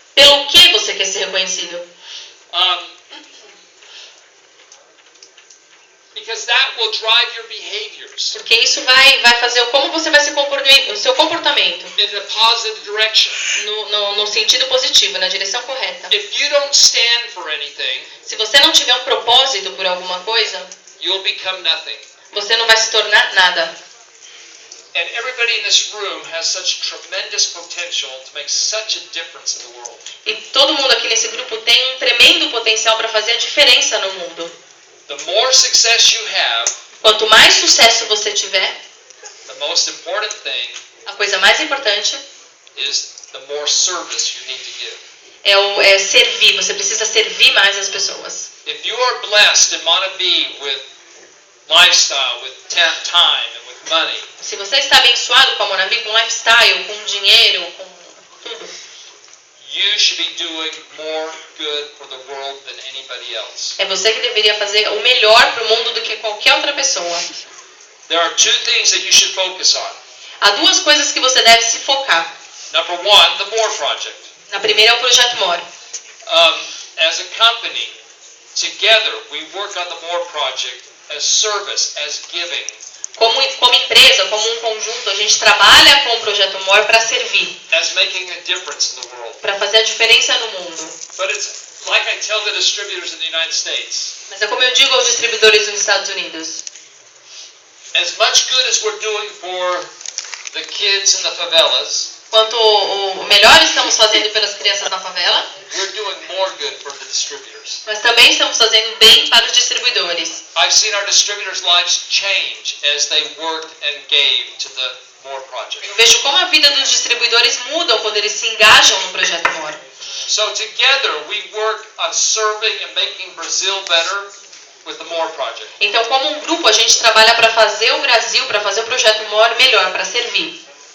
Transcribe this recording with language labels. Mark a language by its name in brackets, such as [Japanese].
[Portuguese] Pelo que você quer ser reconhecido? [English] Because that will drive your behaviors [Portuguese] Porque isso vai fazer como você vai se comportar, o seu comportamento [English] in a positive direction. [Portuguese] no sentido positivo, na direção correta. [English] If you don't stand for anything, [Portuguese] Se você não tiver um propósito por alguma coisa, [English] you'll become nothing. [Portuguese] você não vai se tornar nada. [English] And everybody in this room has such tremendous potential to make such a difference in the world. [Portuguese] E todo mundo aqui nesse grupo tem um tremendo potencial para fazer a diferença no mundo. [English] The more success you have, [Portuguese] Quanto mais sucesso você tiver, [English] the most important thing [Portuguese] a coisa mais importante [English] is the more service you need to give. [Portuguese] é servir. Você precisa servir mais as pessoas. [English] If you are blessed in Monavie with lifestyle, with time, and with money, [Portuguese] Se você está abençoado com a Monavi, com lifestyle, com dinheiro, com tudo, [English] You should be doing more good for the world than anybody else. [Portuguese] É você que deveria fazer o melhor para o mundo do que qualquer outra pessoa. [English] There are two things that you should focus on. [Portuguese] Há duas coisas que você deve se focar. [English] Number one, the More Project. [Portuguese] Na primeira é o Projeto More. [English] As a company, together we work on the More Project as service, as giving. [Portuguese] Como empresa, como um conjunto, a gente trabalha com o Projeto More para servir. [English] As making a difference in the world. [Portuguese] Para fazer a diferença no mundo. [English] But it's like I tell the distributors in the United States. [Portuguese] Mas é como eu digo aos distribuidores nos Estados Unidos. [English] As much good as we're doing for the kids in the favelas, [Portuguese] Quanto o melhor estamos fazendo pelas crianças na favela, [English] we're doing more good for the distributors. [Portuguese] nós também estamos fazendo bem para os distribuidores. [English] I've seen our distributors' lives change as they worked and gave to the More Project. [Portuguese] Eu vejo como a vida dos distribuidores mudam quando eles se engajam no Projeto More. [English] So together we work on serving and making Brazil better with the More Project. [Portuguese] Então, como um grupo, a gente trabalha para fazer o Brasil, para fazer o Projeto More melhor, para servir.